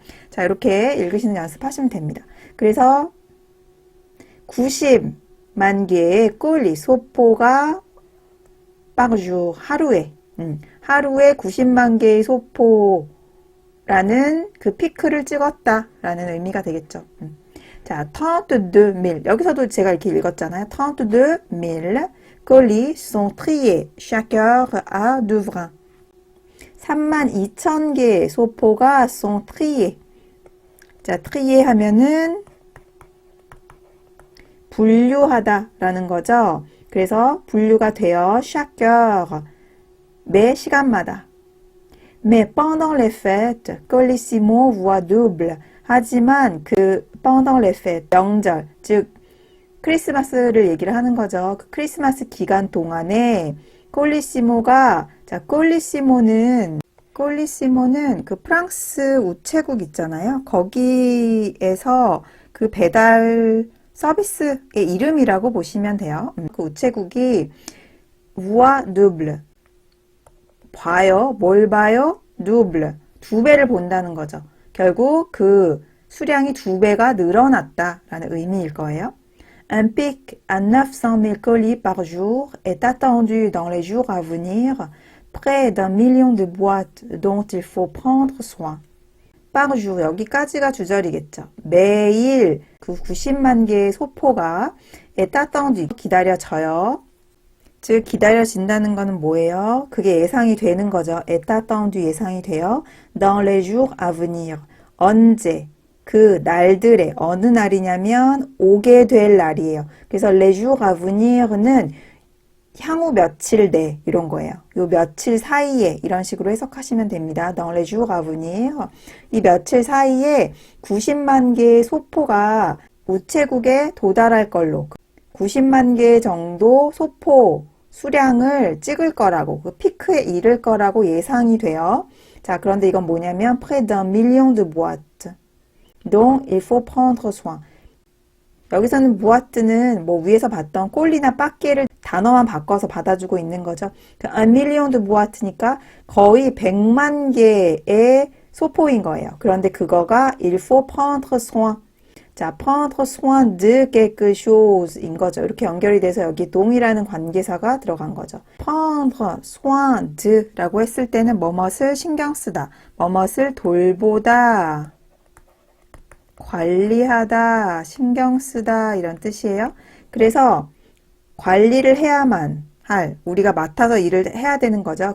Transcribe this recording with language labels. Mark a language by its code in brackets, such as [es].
[ko] 자, 이렇게 읽으시는 연습하시면 됩니다. 그래서 90만 개의 꼴리, 소포가 [fr] par jour, [ko] 하루에 90만 개의 소포라는 그 피크를 찍었다라는 의미가 되겠죠. 자, 32,000. 여기서도 제가 이렇게 읽었잖아요. [fr] 32,000 colis sont triés chaque heure à Douvrin. [ko] 32,000개의 소포가 [fr] sont triés. [ko] 자, trié 하면은 분류하다라는 거죠. 그래서 분류가 되어 [fr] chaque heure, [ko] 매 시간마다. [fr] Mais pendant les fêtes, Colissimo voit double. [ko] 하지만 그 [fr] pendant les fêtes, [ko] 명절, 즉 크리스마스를 얘기를 하는 거죠. 그 크리스마스 기간 동안에 콜리시모가, 자, 콜리시모는 그 프랑스 우체국 있잖아요. 거기에서 그 배달 서비스의 이름이라고 보시면 돼요. 그 우체국이 [fr] voit double. [ko] 봐요. 뭘 봐요? double. 2배를 본다는 거죠. 결국 그 수량이 2배가 늘어났다라는 의미일 거예요. [fr] Un pic à 900,000 colis par jour est attendu dans les jours à venir, près d'1 million de boîtes dont il faut prendre soin. par jour, [ko] 여기까지가 주절이겠죠. 매일 그 90만 개의 소포가 [fr] est attendu, [ko] 기다려져요. 즉 기다려진다는 것은 뭐예요? 그게 예상이 되는 거죠. [fr] est attendu, [ko] 예상이 돼요. [fr] dans les jours à venir, [ko] 언제, 그 날들에, 어느 날이냐면 오게 될 날이에요. 그래서 [fr] les jours à venir [ko] 는 향후 며칠 내 이런 거예요. 요 며칠 사이에 이런 식으로 해석하시면 됩니다. [fr] dans les jours à venir. [ko] 이 며칠 사이에 90만 개의 소포가 우체국에 도달할 걸로 90만 개 정도 소포 수량을 찍을 거라고 그 피크에 이를 거라고 예상이 돼요. 자, 그런데 이건 뭐냐면 [fr] près d'un million de boîtes dont il faut prendre soin. [ko] 여기서는 무아트는 뭐 위에서 봤던 꼴리나 빠끼를 단어만 바꿔서 받아주고 있는 거죠. 그 [fr] un million de boîtes [ko] 니까 거의 100만 개의 소포인 거예요. 그런데 그거가 [fr] il faut prendre soin. 자, prendre soin de quelque chose인 거죠. [ko] 이렇게 연결이 돼서 여기 동이라는 관계사가 들어간 거죠. [fr] prendre soin de [ko] 라고 했을 때는 뭐뭇을 신경 쓰다, 뭐뭇을 돌보다, 관리하다, 신경 쓰다 이런 뜻이에요. 그래서 관리를 해야만 할, 우리가 맡아서 일을 해야 되는 거죠.